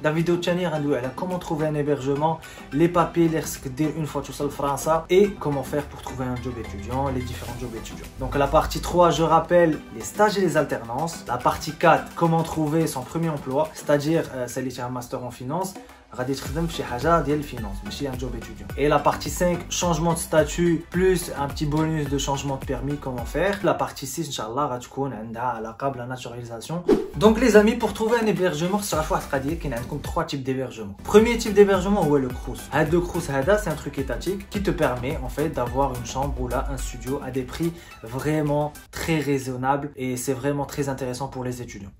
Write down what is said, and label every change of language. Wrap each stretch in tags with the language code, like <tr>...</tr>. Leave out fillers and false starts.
<fr>La vidéo</fr> <ar>الثانية غندوي على</ar> <fr>comment trouver un hébergement, les papiers</fr> <ar>اللي خصك دير</ar> <fr>une fois</fr> <ar>توصل لفرنسا</ar> <fr>et comment faire pour trouver un job étudiant, les différents jobs étudiants. Donc la partie 3, je rappelle les stages et les alternances. La partie 4, comment trouver son premier emploi, c'est-à-dire celle qui a un master en finance.</fr> <ar>غادي تخدم في شي حاجه ديال الفينانس ماشي</ar> <fr>un job étudiant. Et la partie 5, changement de statut plus un petit bonus de changement de permis, comment faire. La partie 6</fr> <ar>inchallah غتكون عندها علاقه بلا</ar> <fr>naturalisation. Donc les amis, pour trouver un hébergement</fr> <ar>تعرفوا واحد القضيه كاين عندكم</ar> <fr>3 types d'hébergement. Premier type d'hébergement</fr> <ar>هو</ar> <fr>le crous.</fr> <ar>هاد</ar> <fr>le crous</fr> <ar>هذا</ar> <fr>c'est un truc étatique qui te permet en fait d'avoir une chambre ou là un studio à des prix vraiment très raisonnables et c'est vraiment très intéressant pour les étudiants.</fr>